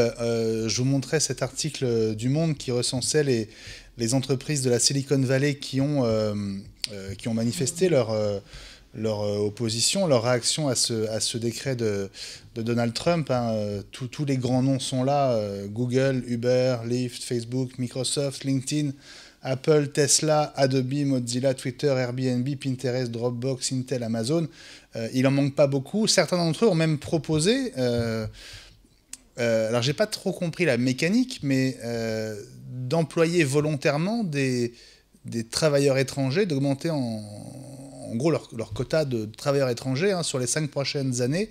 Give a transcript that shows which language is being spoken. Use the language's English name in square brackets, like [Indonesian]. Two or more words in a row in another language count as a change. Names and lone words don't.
[French] Je vous montrais cet article du Monde qui recensait les entreprises de la Silicon Valley qui ont manifesté leur opposition, leur réaction à ce décret de Donald Trump. Tous les grands noms sont là, Google, Uber, Lyft, Facebook, Microsoft, LinkedIn, Apple, Tesla, Adobe, Mozilla, Twitter, Airbnb, Pinterest, Dropbox, Intel, Amazon. Il en manque pas beaucoup. Certains d'entre eux ont même proposé, alors j'ai pas trop compris la mécanique, mais d'employer volontairement des travailleurs étrangers, d'augmenter en en gros leur quota de travailleurs étrangers sur les 5 prochaines années.